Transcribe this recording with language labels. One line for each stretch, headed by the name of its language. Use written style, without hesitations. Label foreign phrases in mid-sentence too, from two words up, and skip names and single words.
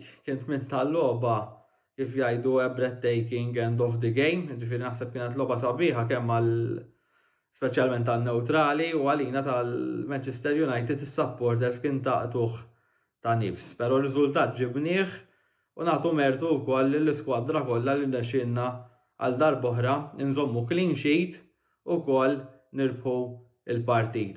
Maltese: Kien tmien tal-logħba kif jgħidu
English: a breathtaking end of the game,
Maltese: ġifieri naħseb kienet logħba sabiħa kemm speċjalment għan-newtrali u għalina tal-Manchester United is-supporters kien taqtuh ta' nifs, però r-riżultat ġibnieh u nagħtu mertu wkoll lill-iskwadra kollha li nexxinna għal darb'oħra inżommu
English: clean sheet
Maltese: ukoll nirbħu il-partita.